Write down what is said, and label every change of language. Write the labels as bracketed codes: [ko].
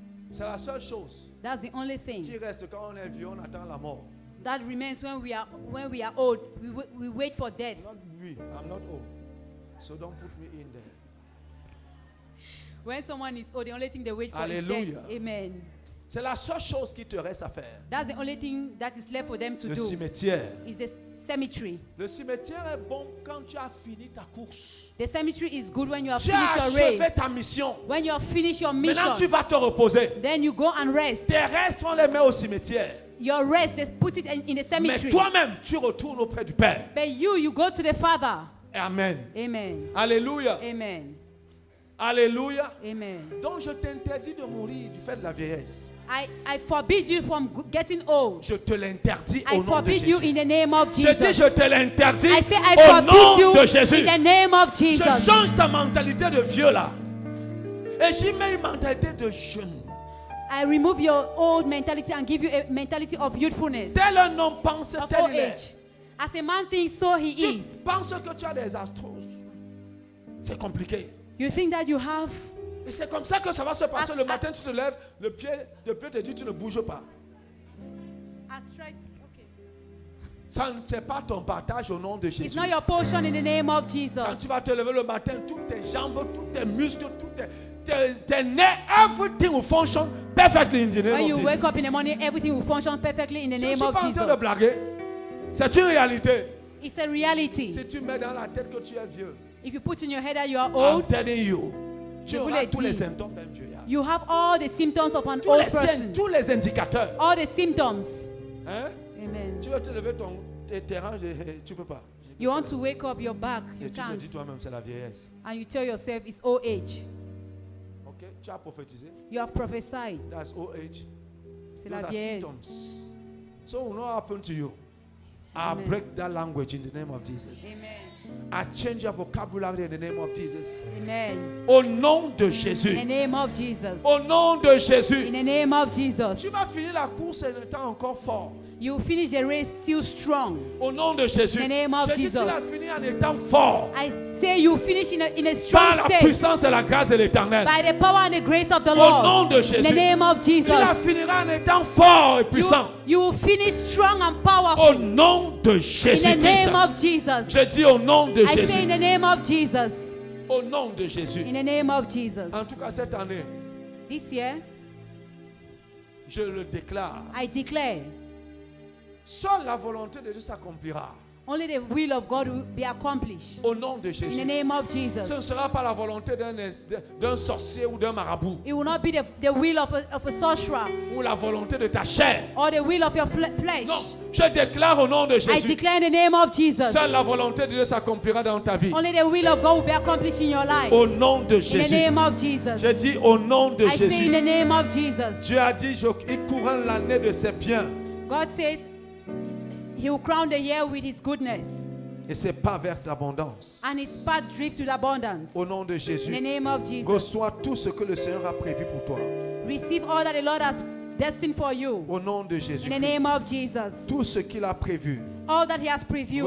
[fr] C'est la seule chose. [en] That's the only thing. [fr] Qui reste quand on est vieux, on attend la mort. [en] That remains when we are old. We wait for death. I'm not old, so don't put me in there. When someone is old, the only thing they wait for Alléluia. is death. Amen. [fr] C'est la seule chose qui te reste à faire. [en] That's the only thing that is left for them to [fr] Le [en] do. [fr] cimetière. [en] Is the cemetery. [fr] Le cimetière est bon quand tu as fini ta course. [en] The cemetery is good when you have [fr] Tu [en] finished [fr] as [en] your race. [fr] achevé ta mission. [en] When you have finished your mission. [fr] Maintenant tu vas te reposer. [en] Then you go and rest. [fr] Tes restes, on les met au cimetière. [en] Your rest, they put it in the cemetery. [fr] Mais toi-même, tu retournes auprès du Père. [en] But you go to the Father. Amen. Amen. Alléluia. Amen. Alléluia. Amen. [fr] Donc je t'interdis de mourir du fait de la vieillesse. [en] I forbid you from getting old. [fr] Je te l'interdis au nom de Jésus. [en] I forbid you in the name of Jesus. [fr] Je dis je te l'interdis [en] I say I [fr] au nom [en] you [fr] de Jésus. [en] In the name of Jesus. [fr] Je change ta mentalité de vieux là. Et j'y mets une mentalité de jeune. [en] I remove your old mentality and give you a mentality of youthfulness. [fr] Tel un homme pense, tel il est. [en] As a man thinks, so he is. [fr] Tu penses que tu as des astroses. C'est compliqué. [en] You think that you have. [fr] Et c'est comme ça que ça va se passer. Le matin, tu te lèves, le pied te dit, tu ne bouges pas. [en] Okay. [fr] Ça ne c'est pas ton partage au nom de Jésus. [en] It's not your portion in the name of Jesus. [fr] Quand tu vas te lever le matin, toutes tes jambes, tous tes muscles, tes nerfs, [en] everything will function perfectly in the name of Jesus. When you wake up in the morning, everything will function perfectly in the name of Jesus. [fr] Je suis pas en train de blaguer. C'est une réalité. [en] It's a reality. [fr] Si tu mets dans la tête que tu es vieux, [en] if you put in your head that you are old, I'm telling you, [fr] tu auras tous les symptômes d'un vieillard. [en] You have all the symptoms of an old person. [fr] Tous les indicateurs. [en] All the symptoms. Hein? Amen. [fr] Tu veux te lever tes ranges, tu peux pas. [en] You want to wake up your back, you can't. [fr] Tu te dis toi-même c'est la vieillesse. [en] And you tell yourself it's old age. [fr] Okay, tu as prophétisé. [en] You have prophesied. That's old age. [fr] C'est la vieillesse. [en] So what will happen to you? I break that language in the name of Jesus. Amen. I change your vocabulary in the name of Jesus. Amen. [fr] Au nom de Jésus. [en] In the name of Jesus. [fr] Au nom de Jésus. [en] In the name of Jesus. [fr] Tu vas finir la course en étant encore fort. [en] You finish the race still strong. [fr] Au nom de Jésus. [en] In the name of Jesus. [fr] Tu l'as fini en étant fort. [en] I say you finish in a strong state. [fr] Par [en] state. [fr] la puissance et la grâce de l'Éternel. [en] By the power and the grace of the Lord. [fr] Au nom de Jésus. [en] In the name of Jesus. [fr] Tu la finiras en étant fort et puissant. [en] You will finish strong and powerful. [fr] Au nom de Jésus. [en] In the name of Jesus. [fr] Je dis au nom de Jésus. [en] I say in the name of Jesus. [fr] Au nom de Jésus. [en] In the name of Jesus. [fr] En tout cas cette année. [en] This year. [fr] Je le déclare. [en] I declare. [fr] Seule la volonté de Dieu s'accomplira. [en] Only the will of God will be accomplished. [fr] Au nom de Jésus. [en] In the name of Jesus. [fr] Ce ne sera pas la volonté d'un sorcier ou d'un marabout. [en] It will not be the will of a sorcerer. [fr] Ou la volonté de ta chair. [en] Or the will of your flesh. [fr] Non, je déclare au nom de Jésus. [en] I declare in the name of Jesus. [fr] Seule la volonté de Dieu s'accomplira dans ta vie. [en] Only the will of God will be accomplished in your life. [fr] Au nom de Jésus. [en] In the name of Jesus. [fr] Je dis au nom de Jésus. [en] I say in the name of Jesus. [fr] Dieu a dit il couronne l'année de ses biens. [en] God says He will crown the year with His goodness. [fr] Et ses pas versent l'abondance. [en] And His path drips with abundance. [fr] Au nom de Jésus. [en] In the name of Jesus. [fr] Reçois tout ce que le Seigneur a prévu pour toi. [en] Receive all that the Lord has destined for you. [fr] Au nom de Jésus. [en] In the name of Jesus. [fr] Tout ce qu'il a prévu. [en] All that He has previewed.